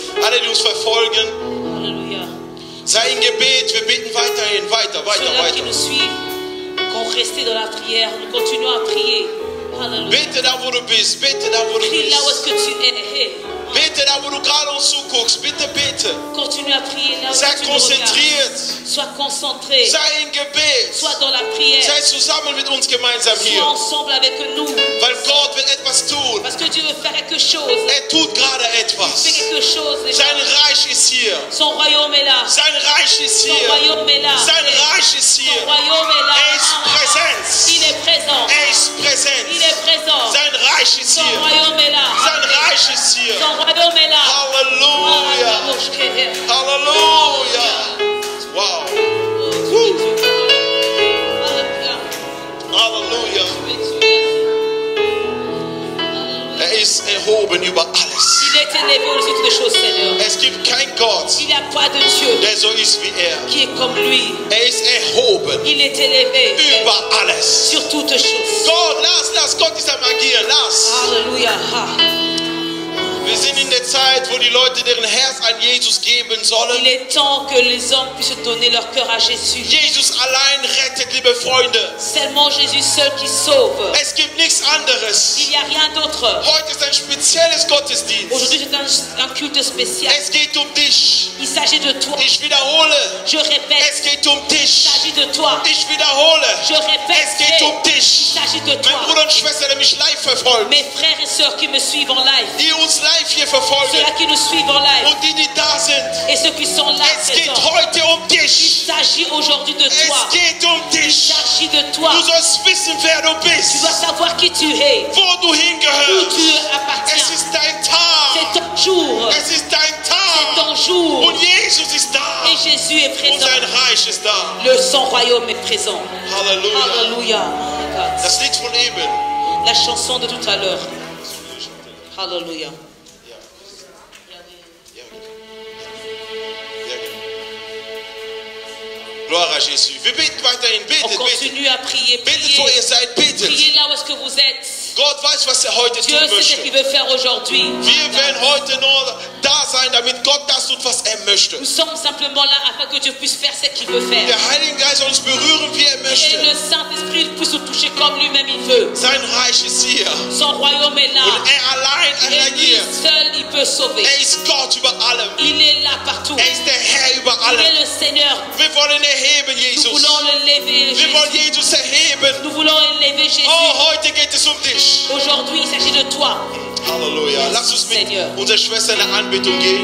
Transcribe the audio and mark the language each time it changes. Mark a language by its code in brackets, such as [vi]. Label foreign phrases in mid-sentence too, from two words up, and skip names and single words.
[de] alle, die uns verfolgen. [fr] Alléluia. [de] Sei in Gebet, wir beten weiterhin, weiter. [fr] Ceux-là qui nous suivent, qu'on reste dans la prière, nous continuons à prier. Alléluia. [de] Bete da, wo du bist, bete da, wo du [fr] Prie là où [de] bist. [fr] est-ce que tu es. Hey. [de] Bete da, wo du gerade uns zuguckst, bitte bete. [fr] Continue à prier là où [de] Sei [fr] tu nous regardes. [de] konzentriert, [fr] Sois concentré. [de] sei in Gebet. [fr] Sois dans la prière. [de] Sei zusammen mit uns gemeinsam [fr] Sois [de] hier, [fr] ensemble avec nous. [de] weil Gott wird etwas tun. [fr] Parce que Dieu veut faire quelque chose. [de] Tut gerade [fr] Il fait [de] etwas. [fr] quelque chose déjà. [de] Sein Reich ist hier. [fr] Son royaume est là. [de] Sein Reich ist [fr] Son [de] hier. [fr] royaume est là. [de] Sein Reich ist [fr] Son [de] hier. [fr] royaume est là. [de] Ist Präsenz. [fr] Il est présent. [de] Ist [fr] Il [de] Präsenz. [fr] est présent. [de] Sein Reich ist [fr] Son [de] hier. [fr] royaume est là. [de] Sein Reich ist hier. [fr] Son royaume est là. [de] Halleluja. Halleluja. Wow. Halleluja. Ist erhoben über alles. [fr] Il est élevé au-dessus de toutes les choses, Seigneur. [de] Es gibt kein Gott, [fr] Il n'y a pas de Dieu [de] der so ist wie [fr] qui est comme lui. [de] Ist erhoben [fr] Il est élevé [de] über alles. [fr] sur toutes choses. [de] Gott, lass Gott ist am Agieren, lass. [fr] Alléluia. [de] Wir sind in der Zeit, wo die Leute deren Herz an Jesus geben [fr] Il [de] sollen. [fr] est temps que les hommes puissent donner leur cœur à Jésus. [de] Jesus allein rettet, liebe Freunde. [fr] Seulement Jésus seul qui sauve. [de] Es gibt nichts anderes. [fr] Il n'y a rien d'autre. [de] Heute ist ein spezielles Gottesdienst. [fr] Aujourd'hui, c'est un culte spécial. [de] Es geht um dich. [fr] Il s'agit de toi. [de] Ich wiederhole. [fr] Je répète, [de] Es geht um [fr] il [de] dich. [fr] s'agit de toi. [de] Ich wiederhole. [fr] Je répète, [de] Es geht um [fr] il [de] dich. [fr] s'agit de [de] Mein [fr] toi. [de] Bruder und Schwester, der mich live verfolgt, [fr] Mes frères et sœurs qui me suivent en live, [de] die uns live hier verfolgen [fr] ceux-là qui nous suivent en live [de] und die da sind. [fr] et ceux qui sont là [de] Es geht [fr] présents. [de] heute um [fr] Il [de] dich. [fr] s'agit aujourd'hui de toi. [de] Es geht um [fr] Il [de] dich. [fr] s'agit de toi. [de] Du sollst wissen, wer du [fr] Tu [de] bist, [fr] dois savoir qui tu es, [de] wo du [fr] où [de] hingehörst. [fr] tu [de] Es [fr] appartiens. [de] ist dein Tag. [fr] C'est ton jour. [de] Es ist dein [fr] C'est ton [de] Tag. [fr] jour. [de] Und Jesus ist da. [fr] Et Jésus est [de] Und [fr] présent. [de] sein Reich ist da. [fr] Son royaume est présent. [de] Halleluja. [fr] Alléluia. [de] Das Lied von eben. [fr] La chanson de tout à l'heure. Alléluia. Gloire à Jésus. [de] Wir beten weiterhin. [fr] On [de] Betet, betet. [fr] continue à prier. [de] Betet, wo ihr seid. Betet. [fr] Priez là où est-ce que vous êtes. [de] Gott weiß, was heute [fr] Dieu [de] tun [fr] sait ce [de] möchte. [fr] qu'il veut faire aujourd'hui. [de] Wir werden heute nur da sein, damit Gott das tut, was möchte. [fr] Nous sommes simplement là afin que Dieu puisse faire ce qu'il veut faire. [de] Der Heilige Geist soll uns berühren, wie [fr] Et [de] möchte. [fr] le Saint-Esprit puisse nous toucher comme lui-même il veut. [de] Sein Reich ist hier. [fr] Son royaume est là. [de] Und allein [fr] Et lui [de] regiert. [fr] seul, il peut sauver. [de] Ist Gott über allem. [fr] Il est là partout. [de] Ist der Herr über [fr] Il [de] allem. [fr] est le Seigneur. [de] Wir wollen erheben, [fr] Nous [de] Jesus. [fr] voulons l'élever, [de] Wir wollen [fr] Jésus. [de] Jesus erheben. [fr] Nous voulons élever Jésus. [de] Oh, heute geht es um dich. [fr] Aujourd'hui, il s'agit de toi. [de] Halleluja. Lass uns mit [fr] Seigneur. [de] unserer Schwester in der Anbetung gehen.